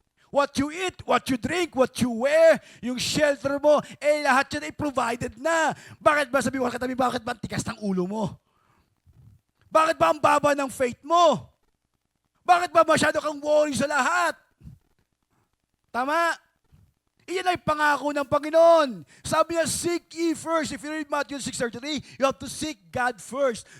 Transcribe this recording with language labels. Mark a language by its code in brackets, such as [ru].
[en] What you eat, what you drink, what you wear, [tl] yung shelter mo, lahat yan ay provided na. Bakit ba, sabi mo katabi, bakit ba ang tigas ng ulo mo? Bakit ba ang baba ng faith mo? Bakit ba masyado kang worry sa lahat? Tama? Iyan ay pangako ng Panginoon. Sabi niya, [en] seek ye first. If you read Matthew 6:33, you have to seek God first.